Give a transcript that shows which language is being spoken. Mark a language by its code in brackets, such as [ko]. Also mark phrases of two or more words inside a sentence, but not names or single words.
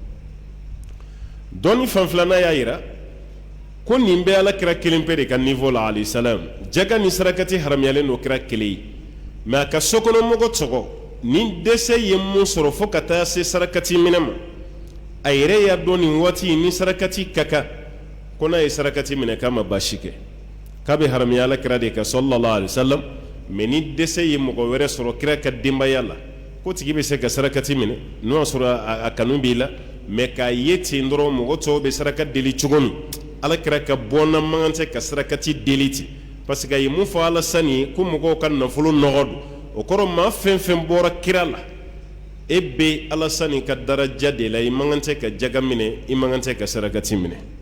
[bm] dɔnni fan filanan y'a yira ko nin bɛ ala kira kelen pe de ka niveau la [ar] عليه السلام [bm] jaga ni sarakati haramuyalen don kira kelen ye mais a ka sokɔnɔmɔgɔ tɔgɔ ni dɛsɛ ye mun sɔrɔ fo ka taa se sarakati minɛ ma a yɛrɛ y'a dɔn nin waati ni sarakati ka kan ko n'a ye sarakati minɛ k'a ma baasi kɛ k'a bɛ haramuya ala kira de ka [ar] صلى الله عليه وسلم [bm] mais ni dɛsɛ ye mɔgɔ wɛrɛ sɔrɔ kira ka denbaya la ko tigi bɛ se ka sarakati minɛ n'o y'a sɔrɔ a kanu b'i la mais k'a ye ten dɔrɔn mɔgɔ tɔw bɛ saraka deli cogo min ala kira ka bɔnna man kan tɛ ka sarakati deli ten [fr] parce que [bm] a ye mun fɔ ala sani ye ko mɔgɔw ka nafolo nɔgɔ don o kɔrɔ maa fɛn fɛn bɔra kira la e bɛ ala sani ka daraja de la i man kan tɛ ka jaga minɛ i man kan tɛ ka sarakati minɛ